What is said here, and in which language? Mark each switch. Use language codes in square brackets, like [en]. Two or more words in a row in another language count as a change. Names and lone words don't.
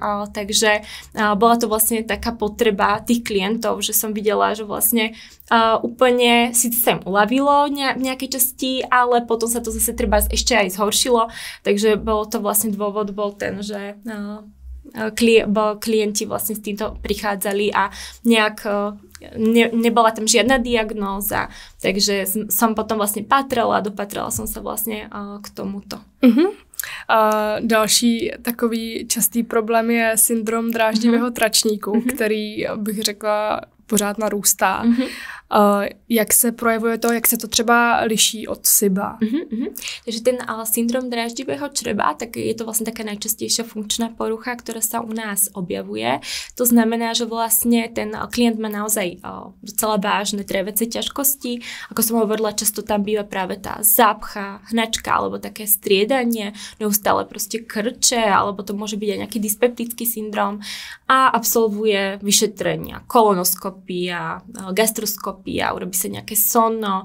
[sk] Takže bola to vlastne taká potreba tých klientov, že som videla, že vlastne úplne síce sa im uľavilo v nejakej časti, ale potom sa to zase treba ešte aj zhoršilo, takže bolo to vlastne dôvod bol ten, že klienti vlastne s týmto prichádzali a nejak nebola tam žiadna diagnóza, takže som potom vlastne dopatrala som sa vlastne k tomuto. [cs] A další takový častý problém je syndrom dráždivého tračníku, který bych řekla pořád narůstá. Jak se projevuje to, jak se to třeba liší od SIBA? [sk] Takže ten syndrom dráždivého čreba, tak je to vlastne taká najčastejšia funkčná porucha, ktorá sa u nás objavuje. To znamená, že vlastne ten klient má naozaj docela vážne tráviace ťažkosti. Ako som hovorila, často tam býva práve tá zápcha, hnačka alebo také striedanie, neustále proste krče, alebo to môže byť aj nejaký dyspeptický syndrom a absolvuje vyšetrenia, kolonoskopia, gastroskopia, urobí sa nejaké sonno.